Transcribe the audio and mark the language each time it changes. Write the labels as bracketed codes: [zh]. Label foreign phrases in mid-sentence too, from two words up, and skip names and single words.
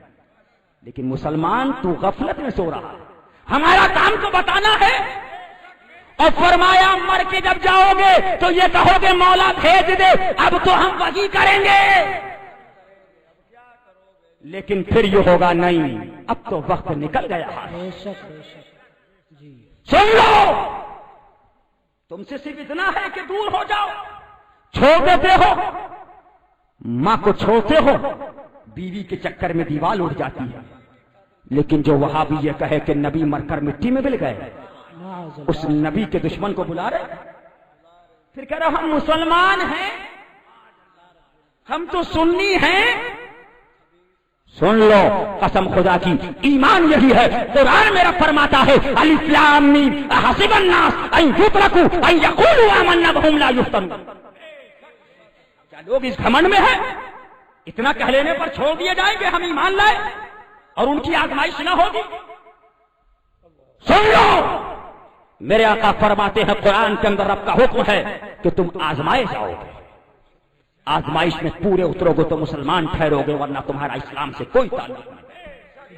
[ur] لیکن مسلمان تو غفلت میں سو رہا، ہمارا کام تو بتانا ہے، اور فرمایا مر کے جب جاؤ گے تو یہ کہو گے مولا بھیج دے، اب تو ہم وہی کریں گے۔ لیکن پھر یہ ہوگا نہیں، اب تو وقت نکل گیا ہے۔ بے شک بے شک جی۔ سن لو، تم سے صرف اتنا ہے کہ دور ہو جاؤ، چھوڑ دیتے ہو، ماں کو چھوڑتے ہو، بیوی کے چکر میں دیوار اٹھ جاتی ہے. لیکن جو وہابی یہ کہے کہ نبی مر کر مٹی میں مل گئے، اس نبی کے دشمن کو بلا رہے، پھر کہہ رہے ہم مسلمان ہیں، ہم تو سنی ہیں. سن لو، قسم خدا کی، ایمان یہی ہے. قرآن میرا فرماتا ہے [ar] ألف لام ميم حسب الناس أن يتركوا أن يقولوا آمنا وهم لا يفتنون. [ur] کیا لوگ اس گھمنڈ میں ہے? اتنا کہہ لینے پر چھوڑ دیے جائیں گے ہم ایمان لائے اور ان کی آزمائش نہ ہوگی? سن لو، میرے آقا فرماتے ہیں قرآن کے اندر رب کا حکم ہے کہ تم آزمائے جاؤ گے، آزمائش میں پورے اترو گے تو مسلمان ٹھہرو گے، ورنہ تمہارا اسلام سے کوئی تعلق نہیں.